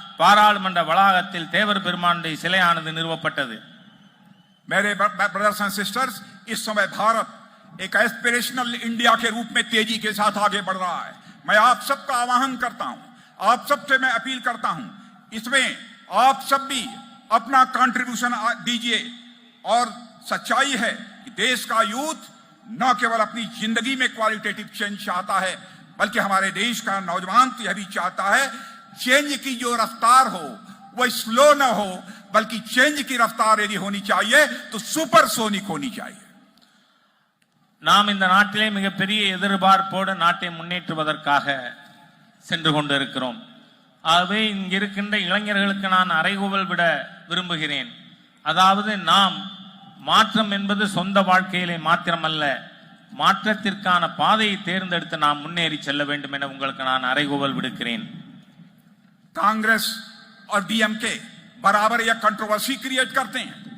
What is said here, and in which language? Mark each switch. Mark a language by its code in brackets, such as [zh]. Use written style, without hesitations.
[ta] பாராளுமன்ற வளாகத்தில் தேவர் பெருமானுடைய சிலையானது நிறுவப்பட்டது. [hi] मेरे [en] brothers and sisters, [hi] इस समय भारत एक एस्पिरेशनल इंडिया के रूप में तेजी के साथ आगे बढ़ रहा है. मैं आप सबका आह्वान करता हूं, आप सबसे मैं अपील करता हूं, इसमें आप सब भी अपना कंट्रीब्यूशन दीजिए. और सच्चाई है कि देश का यूथ न केवल अपनी जिंदगी में [en] qualitative change [hi] चाहता है, बल्कि हमारे देश का नौजवान तो यह भी चाहता है चेंज की जो रफ्तार हो वह स्लो न हो, बल्कि चेंज की रफ्तार यदि होनी चाहिए तो सुपरसोनिक होनी चाहिए. [ta] நாம் இந்த நாட்டிலே மிகப்பெரிய எதிர்பார்ப்போடு நாட்டை முன்னேற்றுவதற்காக சென்று கொண்டிருக்கிறோம். ஆகவே இங்கிருக்கின்ற இளைஞர்களுக்கு நான் அறைகூவல் விட விரும்புகிறேன். அதாவது நாம் மாற்றம் என்பது சொந்த வாழ்க்கையிலே மாத்திரமல்ல, மாற்றத்திற்கான பாதையை தேர்ந்தெடுத்து நாம் முன்னேறி செல்ல வேண்டும் என உங்களுக்கு நான் அறைகூவல் விடுக்கிறேன். [hi] कांग्रेस और डीएमके बराबर यह कंट्रोवर्सी क्रिएट करते हैं.